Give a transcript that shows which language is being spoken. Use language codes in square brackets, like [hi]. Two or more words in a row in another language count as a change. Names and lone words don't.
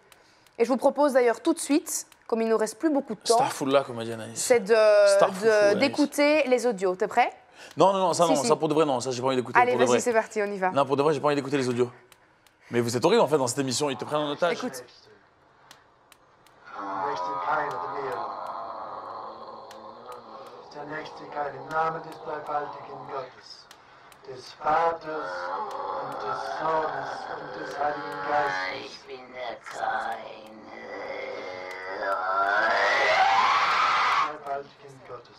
[fr] Et je vous propose d'ailleurs tout de suite, comme il ne nous reste plus beaucoup de temps, c'est d'écouter les audios. T'es prêt? Non, ça pour de vrai, non, ça j'ai pas envie d'écouter. Allez, vas-y, c'est parti, on y va. Non, pour de vrai, j'ai pas envie d'écouter les audios. Mais vous êtes horrible en fait dans cette émission, ils te prennent en otage. Écoute. [de] Der nächste Teil im Namen des dreifaltigen Gottes, des Vaters und des Sohnes und des Heiligen Geistes. Ich bin der Kleine. Dreifaltigen Gottes.